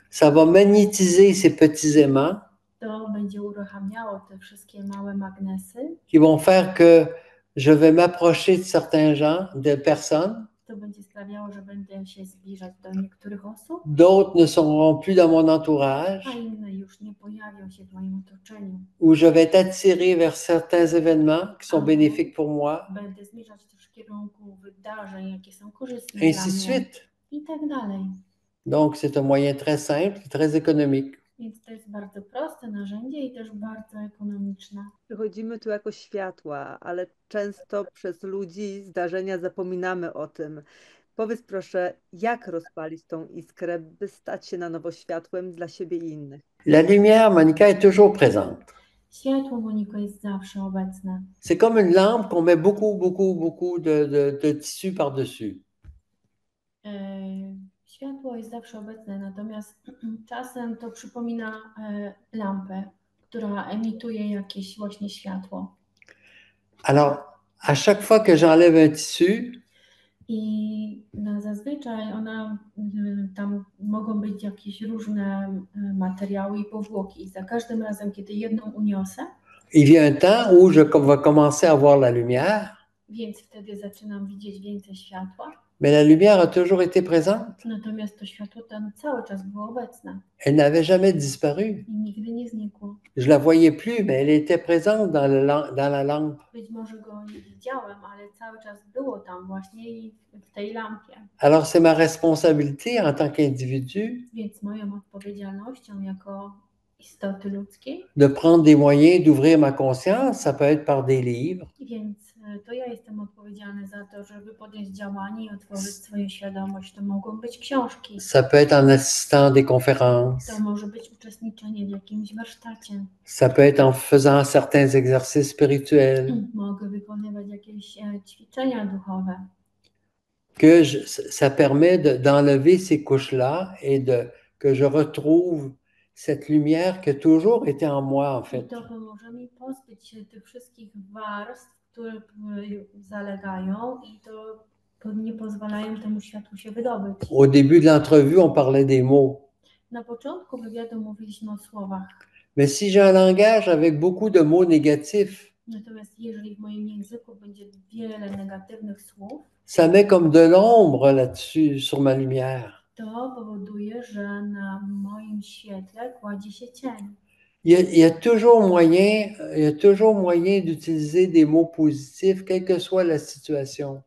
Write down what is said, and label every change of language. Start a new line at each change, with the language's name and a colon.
French: ça va magnétiser ces petits aimants
Polish: to będzie uruchamiało te wszystkie małe magnesy.
French: qui vont faire que je vais m'approcher de certains gens, de personnes.
Polish: To będzie sprawiało, że będę się zbliżać do niektórych osób,
French: D'autres ne seront plus dans mon entourage,
Polish: a inne już nie pojawią się w moim otoczeniu.
French: où je vais être attiré vers certains événements qui sont bénéfiques pour moi,
Polish: Będę zmierzać też w kierunku wydarzeń, jakie są korzystne
French: et
Polish: dla
French: ainsi de
Polish: mnie.
French: suite.
Polish: I tak dalej.
French: Donc, c'est un moyen très simple, très économique.
Polish: Więc to jest bardzo proste narzędzie i też bardzo ekonomiczne. Przychodzimy tu jako światła, ale często przez ludzi, zdarzenia zapominamy o tym. Powiedz proszę, jak rozpalić tą iskrę, by stać się na nowo światłem dla siebie i innych?
French: La lumière, Monica, est toujours présente.
Polish: Światło, Moniko, jest zawsze obecne.
French: C'est comme une lampe qu'on met beaucoup de tissu par-dessus.
Polish: Światło jest zawsze obecne, natomiast czasem to przypomina lampę, która emituje jakieś właśnie światło.
French: Alors, à chaque fois que j'enlève un tissu,
Polish: I zazwyczaj tam mogą być jakieś różne materiały i powłoki. I za każdym razem, kiedy jedną uniosę,
French: il vient un temps où je vais commencer à voir la lumière,
Polish: więc wtedy zaczynam widzieć więcej światła.
French: mais la lumière a toujours été présente.
Polish: Natomiast to światło tam cały czas było obecne
French: Elle n'avait jamais disparu.
Polish: i nigdy nie znikło.
French: Je la voyais plus, mais elle était présente dans la lampe.
Polish: Być może go nie widziałem, ale cały czas było tam właśnie i w tej lampie.
French: Alors, c'est ma responsabilité en tant qu'individu
Polish: Więc moją odpowiedzialnością jako istoty ludzkiej,
French: de prendre des moyens d'ouvrir ma conscience. Ça peut être par des livres,
Polish: więc to ja jestem odpowiedzialny za to, żeby podjąć działanie i otworzyć swoją świadomość. To mogą być książki,
French: ça peut être en assistant à des conférences,
Polish: to może być uczestniczenie w jakimś warsztacie,
French: ça peut être en faisant certains exercices spirituels,
Polish: mogę wykonywać jakieś ćwiczenia duchowe.
French: ça permet d'enlever ces couches-là et que je retrouve cette lumière qui a toujours été en moi, en
Polish: I
French: fait.
Polish: to pomoże mi pozbyć się tych wszystkich warstw, które zalegają i to nie pozwalają temu światłu się wydobyć.
French: Au début de l'entrevue, on parlait des mots.
Polish: Na początku wywiadu mówiliśmy o słowach.
French: Mais si j'ai un langage avec beaucoup de mots négatifs,
Polish: Natomiast jeżeli w moim języku będzie wiele negatywnych słów,
French: ça met comme de l'ombre là-dessus, sur ma lumière.
Polish: to powoduje, że na moim świetle kładzie się cień.
French: Il y a toujours moyen d'utiliser des mots positifs, quelle que soit la situation.